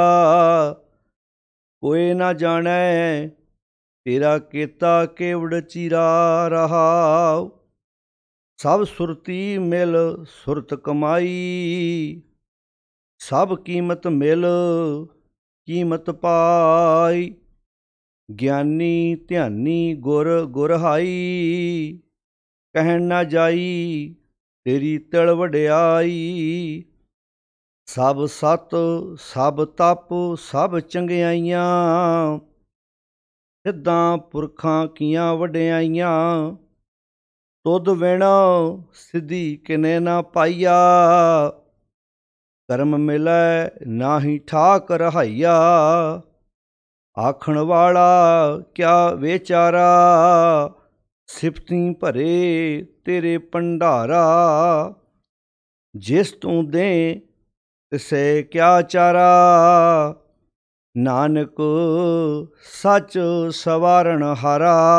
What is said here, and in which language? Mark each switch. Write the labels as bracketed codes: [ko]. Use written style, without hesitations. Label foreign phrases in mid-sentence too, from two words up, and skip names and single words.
[pa] ਕੋਈ ਨਾ ਜਾਣੇ ਤੇਰਾ ਕੇਤਾ ਕੇਵੜ ਚੀਰਾ ਰਹਾ। ਸਭ ਸੁਰਤੀ ਮਿਲ ਸੁਰਤ ਕਮਾਈ, ਸਭ ਕੀਮਤ ਮਿਲ ਕੀਮਤ ਪਾਈ। ਗਿਆਨੀ ਧਿਆਨੀ ਗੁਰ ਗੁਰਹਾਈ, ਕਹਨ ਨਾ ਜਾਈ ਤੇਰੀ ਤਲ ਵਡਿਆਈ। ਸਭ ਸਤ ਸਭ ਤਪ ਸਭ ਚੰਗਿਆਈਆਂ, ਸਿੱਧਾਂ ਪੁਰਖਾਂ ਕੀਆਂ ਵਡਿਆਈਆਂ। ਤੁਧ ਵਿਣ ਸਿਧਿ ਕਿਨੇ ਨਾ ਪਾਈਆ, ਕਰਮ ਮਿਲੈ ਨਾਹੀ ਠਾਕ ਰਹਾਇਆ। ਆਖਣ ਵਾਲਾ ਕਿਆ ਬੇਚਾਰਾ, ਸਿਫਤੀ ਭਰੇ ਤੇਰੇ ਭੰਡਾਰਾ। ਜਿਸ ਤੂ ਦੇ ਤਿਸੇ ਕਿਆ ਚਾਰਾ, ਨਾਨਕ ਸਚ ਸਵਾਰਣ ਹਾਰਾ।